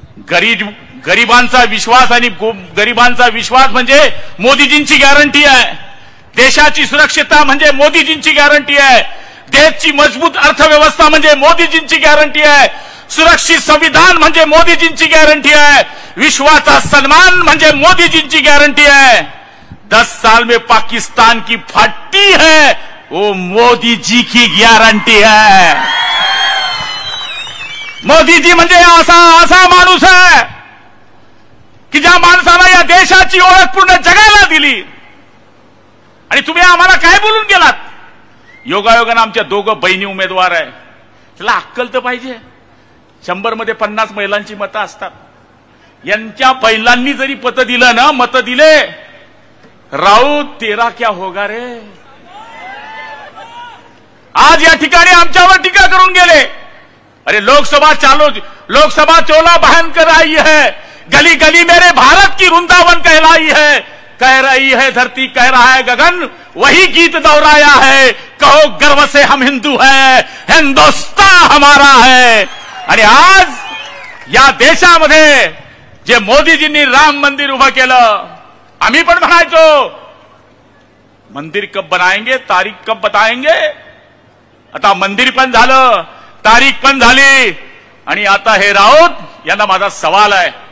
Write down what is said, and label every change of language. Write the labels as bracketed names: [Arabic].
[Marathi] गरिबांचा विश्वास आणि गरिबांचा विश्वास म्हणजे मोदीजींची गॅरंटी आहे. देशाची सुरक्षितता म्हणजे मोदीजींची गॅरंटी आहे. देशाची मजबूत अर्थव्यवस्था म्हणजे मोदीजींची गॅरंटी आहे. सुरक्षित संविधान म्हणजे मोदीजींची गॅरंटी आहे. विश्वाचा सन्मान म्हणजे मोदीजींची गॅरंटी है. [Hindi] 10 साल में पाकिस्तान की फट्टी है, वो मोदी जी की गारंटी है. [Marathi] मोदी जी म्हणजे असा माणूस आहे की ज्या माणसाला या देशाची ओळख पूर्ण जगाला दिली. आणि तुम्ही आम्हाला काय बोलून गेलात? योगायोगानं आमच्या 2 बहिणी उमेदवार आहे. त्याला अक्कल तर पाहिजे. 100 मध्ये 50 महिलांची मतं असतात. यांच्या पहिल्यांनी जरी मतं दिलं ना, मतं दिले, [Hindi] राऊत तेरा क्या होगा रे. [Marathi] आज या ठिकाणी आमच्यावर टीका करून गेले. [Hindi] अरे लोकसभा चोला बहन कर आई है, गली गली मेरे भारत की वृंदावन कहलाई है. कह रही है धरती, कह रहा है गगन, वही गीत दोहराया है. कहो गर्व से हम हिंदू हैं, हिंदुस्तान हमारा है. [Marathi] आणि आज या देशामध्ये जे मोदीजींनी राम मंदिर उभं केलं, आम्ही पण म्हणायचो [Hindi] मंदिर कब बनाएंगे, तारीख कब बताएंगे. [Marathi] आता मंदिर पण झालं, तारीख पण झाली. आणि आता हे राऊत यांना माझा सवाल आहे.